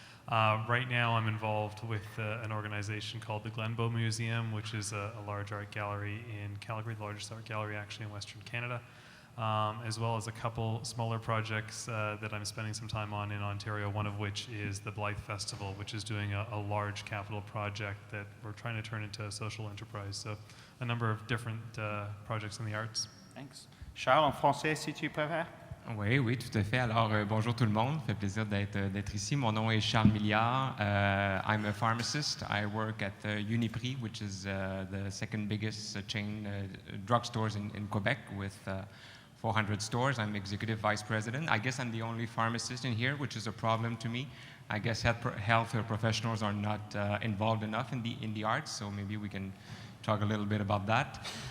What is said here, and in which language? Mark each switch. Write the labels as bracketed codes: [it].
[en] Right now I'm involved with an organization called the Glenbow Museum, which is a large art gallery in Calgary, the largest art gallery actually in Western Canada, as well as a couple smaller projects that I'm spending some time on in Ontario, one of which is the Blythe Festival, which is doing a large capital project that we're trying to turn into a social enterprise. So a number of different projects in the arts. Thanks. [fr] Charles, en français, si tu préfères. Oui, tout à fait. Alors, bonjour tout le monde. Ça fait plaisir d'être ici. Mon nom est Charles Milliard. [en] I'm a pharmacist. I work at Uniprix, which is the second biggest chain drugstores in Quebec with 400 stores. I'm executive vice president. I guess I'm the only pharmacist in here, which is a problem to me. I guess health professionals are not involved enough in the arts, so maybe we can talk a little bit about that.